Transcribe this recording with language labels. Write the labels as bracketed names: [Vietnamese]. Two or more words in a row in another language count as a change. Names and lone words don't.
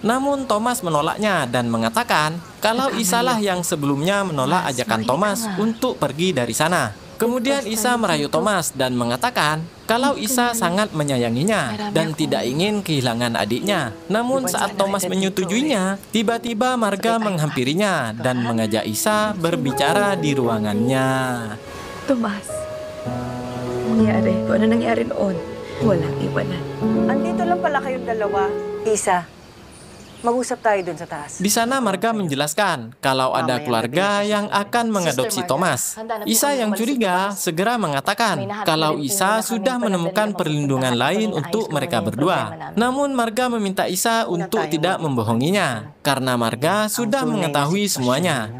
[Indonesian] Namun Thomas menolaknya dan mengatakan kalau Isalah yang sebelumnya menolak ajakan Thomas untuk pergi dari sana. Kemudian Isa merayu Thomas dan mengatakan kalau Isa sangat menyayanginya dan tidak ingin kehilangan adiknya. Namun saat Thomas menyetujuinya, tiba-tiba Marga menghampirinya dan mengajak Isa berbicara di ruangannya. [Filipino] Tomas, nangyari. Kung ano nangyari noon, walang iwanan. Andito lang pala kayong dalawa. Isa, mag-usap tayo dun sa taas. [Indonesian] Di sana Marga menjelaskan kalau ada keluarga yang akan mengadopsi Thomas. Isa yang curiga segera mengatakan kalau Isa sudah menemukan perlindungan lain untuk mereka berdua. Namun Marga meminta Isa untuk tidak membohonginya karena Marga sudah mengetahui semuanya.